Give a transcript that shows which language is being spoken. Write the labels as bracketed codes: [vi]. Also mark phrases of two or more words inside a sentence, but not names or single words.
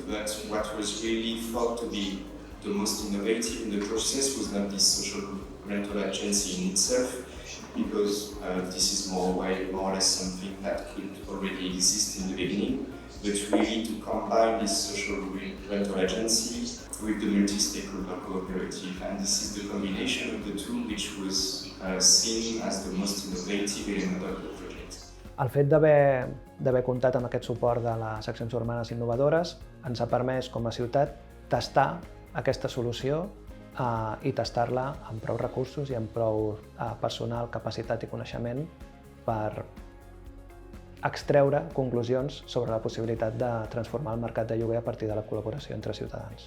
[en] That's what was really thought to be the most innovative in the process, was not this social rental agency in itself, because this is more or less something that could already exist in the beginning, but really to combine this social rental agency with the multi-stakeholder cooperative. And this is the combination of the two which was seen as the most innovative element of the project. [ca] El fet d'haver comptat amb aquest suport de les accions urbanes innovadores ens ha permès, com a ciutat, tastar aquesta solució i tastar-la amb prou recursos i amb prou personal, capacitat i coneixement per extreure conclusions sobre la possibilitat de transformar el mercat de lloguer a partir de la col·laboració entre ciutadans.